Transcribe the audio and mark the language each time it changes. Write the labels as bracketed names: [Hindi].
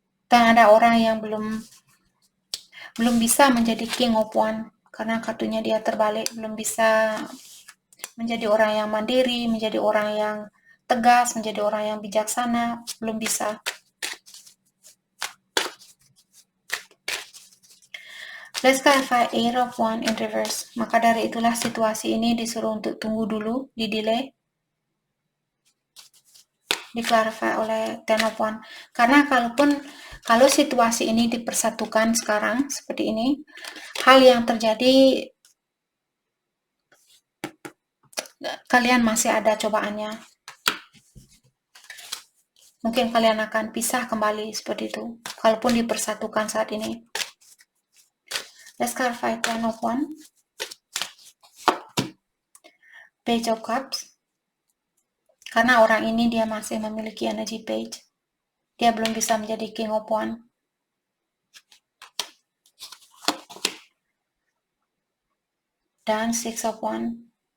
[Indonesian] Dan ada orang yang belum bisa menjadi King of Wands karena kartunya dia terbalik, belum bisa menjadi orang yang mandiri, menjadi orang yang tegas, menjadi orang yang bijaksana, belum bisa. [English] Let's clarify Eight of Wands in reverse. [Indonesian] Maka dari itulah situasi ini disuruh untuk tunggu dulu, di delay, di-clarify oleh Ten of Wands. Karena kalau situasi ini dipersatukan sekarang seperti ini, hal yang terjadi kalian masih ada cobaannya. Mungkin kalian akan pisah kembali seperti itu, kalaupun dipersatukan saat ini. [English] Let's clarify Ten of Wands. Page of Cups. [Indonesian] Karena orang ini dia masih memiliki energi page. Dia belum bisa menjadi King of Wands. Dan Six of Wands.